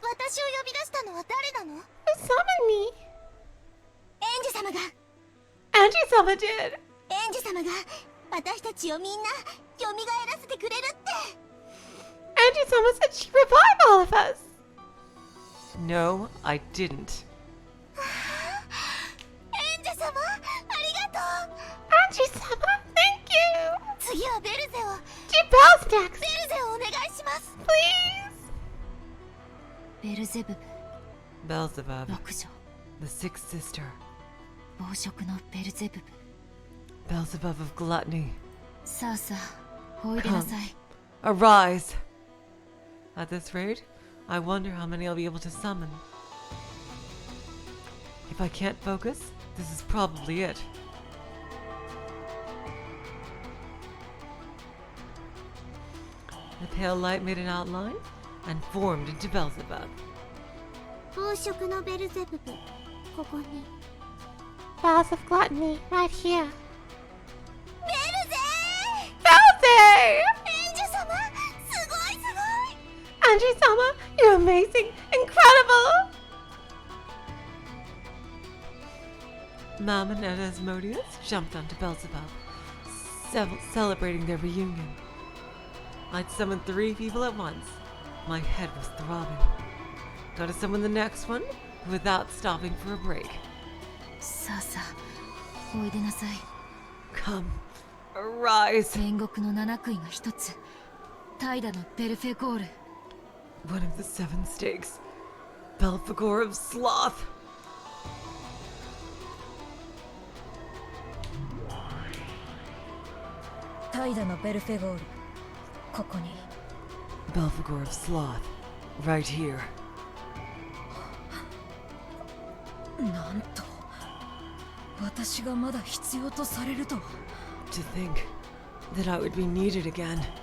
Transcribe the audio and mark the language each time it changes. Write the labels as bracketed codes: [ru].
[ja] 私を呼び出したのは誰なの [en] Who summoned me? [ja] エンジェ様が [en] Ange-sama did! [ja] エンジェ様が私たちをみんな蘇らせてくれるって [en] Ange-sama said she'd revive all of us! No, I didn't. [ja] エンジェ様ありがとう [en] Ange-sama, thank you! [ja] 次はベルゼを [en] Do bells next, [ja] ベルゼをお願いします [en] please! [ja] ベルゼブ [en] Beelzebub, [ja] ブ六女 [en] the sixth sister. [ja] 暴食のベルゼブブ [en] Beelzebub of gluttony. [ja] さあさあおいでなさい [en] Arise! At this rate, I wonder how many I'll be able to summon. If I can't focus, this is probably it. The pale light made an outline and formed into Beelzebub. [ja] 暴食のベルゼブブここに [en] Bells of gluttony, right here. [ja] ベルゼ [en] Belzy! [ja] エンジェ様すごいすごい [en] Ange-sama, you're amazing! Incredible! Mammon and Asmodeus jumped onto Beelzebub, celebrating their reunion. I'd summoned 3 people at once. My head was throbbing. Gotta summon the next one without stopping for a break. [ja] さあさあおいでなさい [en] Come, arise! [ja] 煉獄の七杭が一つ怠惰のベルフェゴール [en] One of the 7 stakes, Belphegor of Sloth. [ja] 怠惰のベルフェゴールここに [en] Belphegor of Sloth, right here. [ja] なんと私がまだ必要とされるとは [en] To think that I would be needed again.